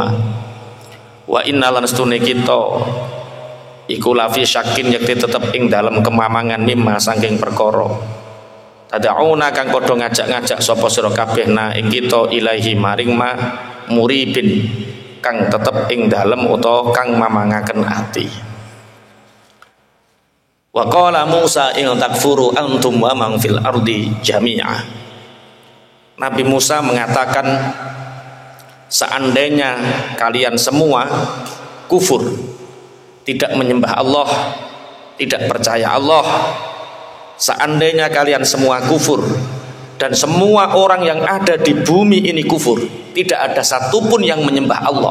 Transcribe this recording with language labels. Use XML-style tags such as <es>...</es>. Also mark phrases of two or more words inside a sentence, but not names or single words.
<ar>Wa inna</ar> <jv>lan stune kita iku</jv> <ar>lafi syakin</ar> <jv>yakti tetep ing dalam kemamangan mimma saking perkara tad'una kang padha ngajak-ngajak sapa sira kabeh na ing kita ilahi maring</jv> <ar>ma muribin</ar> <jv>kang tetep ing dalem utawa kang mamangaken ati.</jv> <ar>Wa qala Musa in takfuru antum wa man fil ardi jami'a.</ar> <id>Nabi Musa mengatakan seandainya kalian semua kufur, tidak menyembah Allah, tidak percaya Allah, seandainya kalian semua kufur dan semua orang yang ada di bumi ini kufur, tidak ada satupun yang menyembah Allah.</id>